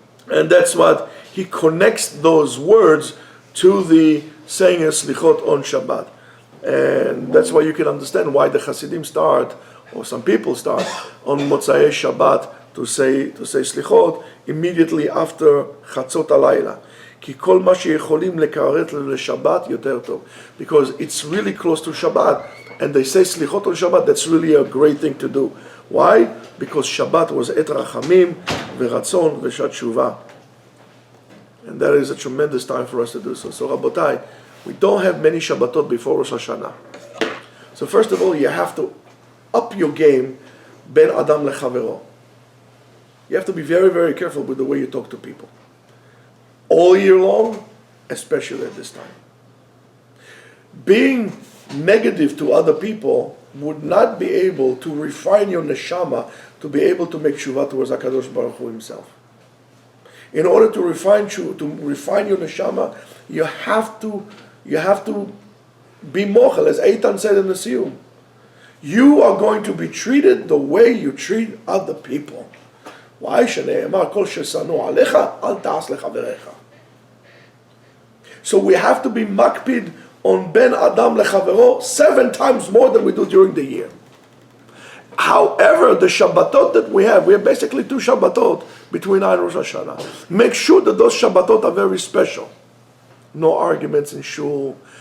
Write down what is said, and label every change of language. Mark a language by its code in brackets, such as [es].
[en] And that's what he connects those words to the saying of Slichot on Shabbat. And that's why you can understand why the Hasidim start, or some people start, on Motzai Shabbat to say Slichot immediately after Chatzot Alayla. [he] כי כל מה שיכולים לקראת לשבת יותר טוב. [en] Because it's really close to Shabbat, and they say Slichot on Shabbat, that's really a great thing to do. Why? Because Shabbat was Et Rachamim, Veratzon, Veshat Shuvah. And that is a tremendous time for us to do so. So Rabotai, we don't have many Shabbatot before Rosh Hashanah. So first of all, you have to up your game, Ben Adam Lechavero. You have to be very, very careful with the way you talk to people. All year long, especially at this time. Being negative to other people would not be able to refine your neshama to be able to make tshuva towards HaKadosh Baruch Hu himself. In order to refine your neshama, you have to be mochel, as Eitan said in the Siyum. You are going to be treated the way you treat other people. Why? [he] שנאמר כל ששנוא עליך אל תעש לחבריך. [en] So we have to be makpid on Ben Adam Lechavero 7 times more than we do during the year. However, the Shabbatot that we have basically 2 Shabbatot between Ayin and Rosh Hashanah. Make sure that those Shabbatot are very special. No arguments in shul.